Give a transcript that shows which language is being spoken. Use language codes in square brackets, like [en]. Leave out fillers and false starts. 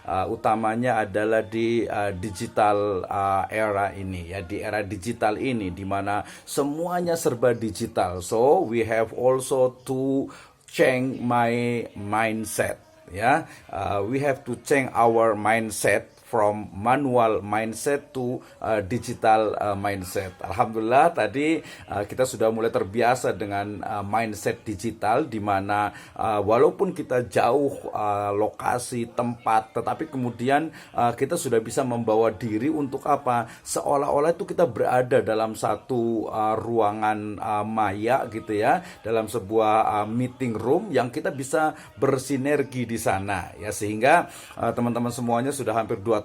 [id] Utamanya adalah di digital era ini, ya, di era digital ini di mana semuanya serba digital. [en] So we have also to change my mindset, ya. We have to change our mindset from manual mindset to digital mindset. [id] Alhamdulillah tadi kita sudah mulai terbiasa dengan mindset digital, di mana walaupun kita jauh lokasi tempat, tetapi kemudian kita sudah bisa membawa diri untuk apa? Seolah-olah itu kita berada dalam satu ruangan maya gitu, ya, dalam sebuah meeting room yang kita bisa bersinergi di sana, ya, sehingga teman-teman semuanya sudah hampir 2